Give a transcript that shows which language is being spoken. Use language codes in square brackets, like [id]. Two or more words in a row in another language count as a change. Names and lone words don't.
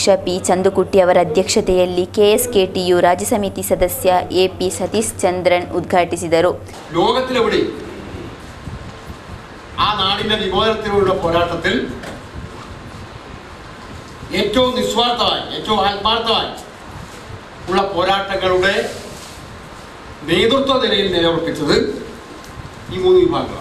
[kn] P ಚಂದುಕುಟ್ಟಿ ಅವರ ಅಧ್ಯಕ್ಷತೆಯಲ್ಲಿ KSKTU ರಾಜ್ಯ ಸಮಿತಿ ಸದಸ್ಯ AP ಸತೀಶ್ ಚಂದ್ರನ್ ಉದ್ಘಾಟಿಸಿದರು. [ml] ലോകത്തിലെവിടെ ആ നാടിന്റെ വിമോചനത്തിനുള്ള പോരാട്ടത്തിൽ ഏറ്റവും നിസ്വാർത്ഥമായി, ഏറ്റവും ആത്മാർത്ഥമായി ഉള്ള പോരാട്ടങ്ങളുടെ നേതൃത്വ നിലയിൽ നിലയുറപ്പിച്ചത് ഈ 3 വിഭാഗങ്ങളാണ്.